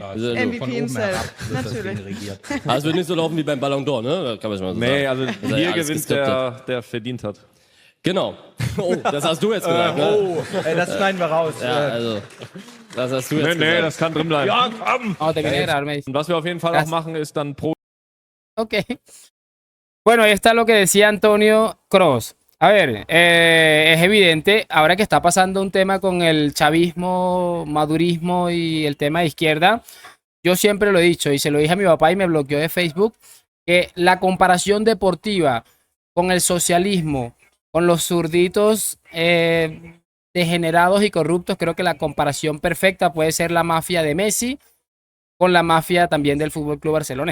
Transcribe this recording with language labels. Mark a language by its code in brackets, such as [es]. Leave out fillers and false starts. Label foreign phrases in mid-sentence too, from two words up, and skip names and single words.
[de] Also, [en] MVP himself. Natürlich. [de] Aber es wird nicht so laufen wie beim Ballon d'Or, ne? Kann man schon mal so Nee, sagen. also hier gewinnt der verdient hat. Genau. Oh, das hast du jetzt gesagt, ne? Oh, das schneiden wir raus. Ja, also, das hast du jetzt gesagt. Nee, das kann drin bleiben. Ja, komm! [es] Oh, terminé de grabar, me dice. [de] Und was wir auf jeden Fall auch machen, ist dann pro [es] Ok. Bueno, ahí está lo que decía Antonio Kroos. A ver, es evidente, ahora que está pasando un tema con el chavismo, madurismo y el tema de izquierda, yo siempre lo he dicho y se lo dije a mi papá y me bloqueó de Facebook, que la comparación deportiva con el socialismo, con los zurditos degenerados y corruptos, creo que la comparación perfecta puede ser la mafia de Messi con la mafia también del FC Barcelona.